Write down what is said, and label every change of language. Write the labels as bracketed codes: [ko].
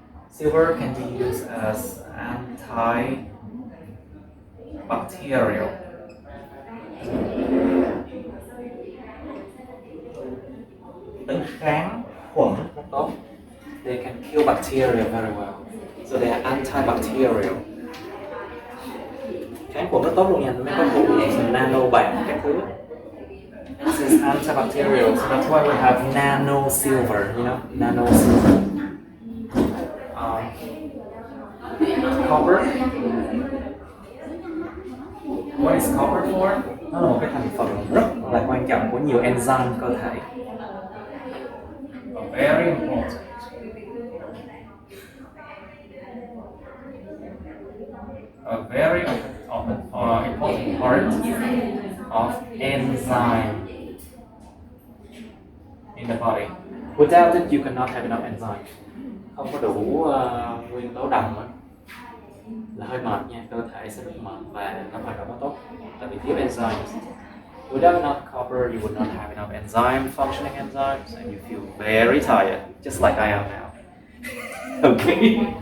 [en] Silver can be used as antibacterial. [vi] Tính kháng khuẩn rất tốt. [en] They can kill bacteria very well. So they are antibacterial. [vi] Kháng khuẩn rất tốt luôn nha, mấy cái vụ nano bạc các thứ. [en] This is antibacterial, so that's why we have nano silver, you know, nano silver. Copper. What is copper for? [vi] Nó là một cái thành phần rất là quan trọng của nhiều enzyme cơ thể. [en] Very important. A very important part of enzyme in the body. Without it, you cannot have enough enzyme. [vi] Không có đủ nguyên tố đồng là hơi mệt nha, cơ thể sẽ rất mệt và nó hoạt động không tốt tại vì thiếu enzymes. [en] Without enough copper, you would not have enough functioning enzymes, and you feel very tired, just like I am now. Okay.